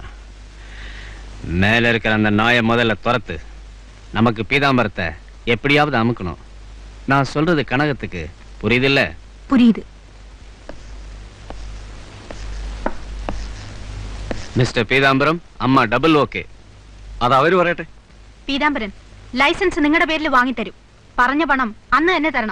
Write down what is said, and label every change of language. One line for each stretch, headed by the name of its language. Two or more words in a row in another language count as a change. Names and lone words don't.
Tamil: மேல இருக்கிற அந்த நாயை முதல்ல துரத்து. நமக்கு பீதாம்பரத்தை எப்படியாவது அமுக்கணும். நான் சொல்றது கனகத்துக்கு புரியுதில்ல? புரியுது. மிஸ்டர் பீதாம்பரம், அம்மா
English: double okay.
Malayalam: അത് അവര് പറയട്ടെ. പീതാംബരൻ, ലൈസൻസ് നിങ്ങളുടെ പേരിൽ വാങ്ങിത്തരും. പറഞ്ഞ പണം അന്ന് തന്നെ തരണം.